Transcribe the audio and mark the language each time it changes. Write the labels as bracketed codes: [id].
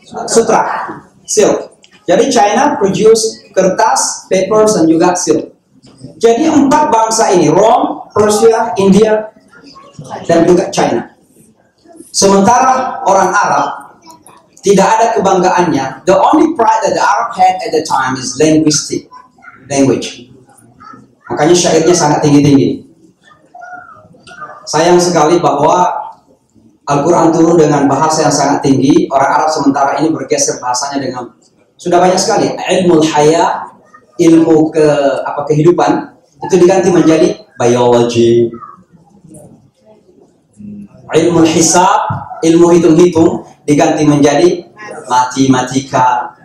[id] Sutra, silk. Jadi China produce kertas, papers, dan juga silk. Jadi 4 bangsa ini, Rome, Persia, India, dan juga China. Sementara orang Arab tidak ada kebanggaannya. [en] The only pride that the Arab had at the time is language. [id] Makanya syairnya sangat tinggi-tinggi. Sayang sekali bahwa Al-Quran turun dengan bahasa yang sangat tinggi. Orang Arab sementara ini bergeser bahasanya dengan sudah banyak sekali ilmu haya, ilmu kehidupan itu diganti menjadi biology, ilmu hisab, ilmu hitung-hitung diganti menjadi matematika.